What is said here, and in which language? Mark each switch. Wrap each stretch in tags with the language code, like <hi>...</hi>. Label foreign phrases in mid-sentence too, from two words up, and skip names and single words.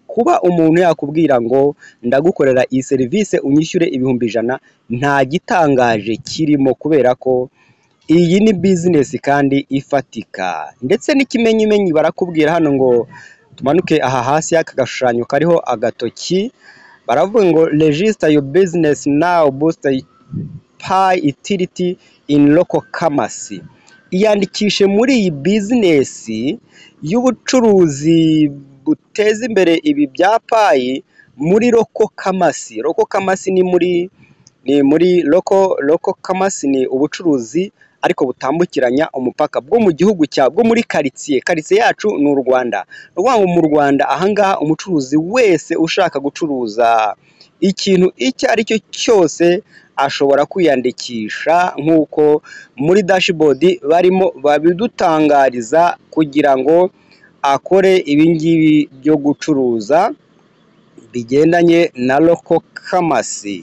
<rw>Kuba umuntu yakubwira ngo ndagukorera iyi serivisi unyishyure ibihumbi 100, nta gitangaje kirimo, kubera ko iyi ni bizinesi kandi ifatika. Ndetse n'ikimenyimenyi barakubwira hano ngo tumanuke aha hasi y'aka gashushanyo kariho agatoki, baravuga ngo</rw> <en>register your business now, boost Pi utility in local commerce.</en> <rw>Iyandikishe muri iyi bizinesi y'ubucuruzi buteza imbere ibi bya Pi muri</rw> <en>local commerce. Local commerce</en> <rw>ni muri</rw> <en>local commerce</en> <rw>ni ubucuruzi ariko butambukiranya umupaka bwo mu gihugu bwo muri karitsiye yacu ni u Rwanda. Rwango mu Rwanda ahangaha umucuruzi wese ushaka gucuruza ikintu icyo ari cyo cyose ashobora kwiyandikisha, nk'uko muri dashboard barimo babidutangariza, kugira ngo akore ibingibi byo gucuruza bigendanye na</rw> <en>local commerce.</en>